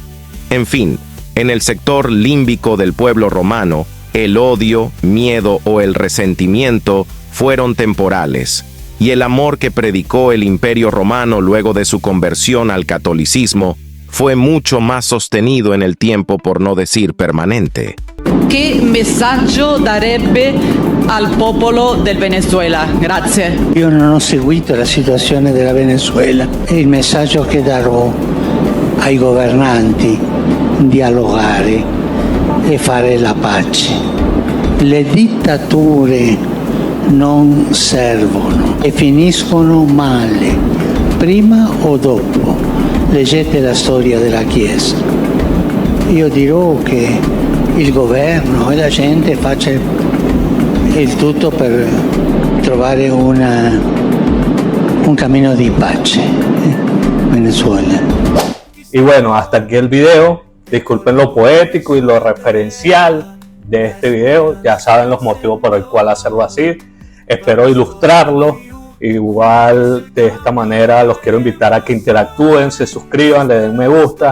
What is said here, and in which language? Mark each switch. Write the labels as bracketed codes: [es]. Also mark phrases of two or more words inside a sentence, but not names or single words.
[es] En fin, en el sector límbico del pueblo romano, el odio, miedo o el resentimiento fueron temporales, y el amor que predicó el Imperio Romano luego de su conversión al catolicismo fue mucho más sostenido en el tiempo, por no decir permanente. [it] Che messaggio darebbe al popolo del Venezuela? Grazie. Io non ho seguito la situazione della Venezuela e il messaggio che darò ai governanti: dialogare e fare la pace. Le dittature non servono e finiscono male, prima o dopo. Leggete la storia della Chiesa. Io dirò che il governo e la gente faccia il tutto per trovare un camino di pace in Venezuela. [es] Y bueno, hasta aquí el video. Disculpen lo poético y lo referencial de este video. Ya saben los motivos por el cual hacerlo así. Espero ilustrarlo. Igual de esta manera los quiero invitar a que interactúen, se suscriban, le den me gusta.